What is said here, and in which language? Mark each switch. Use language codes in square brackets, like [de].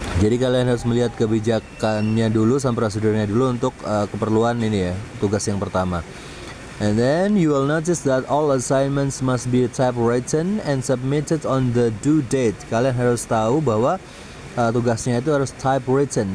[id] Jadi kalian harus melihat kebijakannya dulu sama prosedurnya dulu untuk keperluan ini ya, tugas yang pertama. [en] And then you will notice that all assignments must be typewritten and submitted on the due date. [id] Kalian harus tahu bahwa tugasnya itu harus typewritten.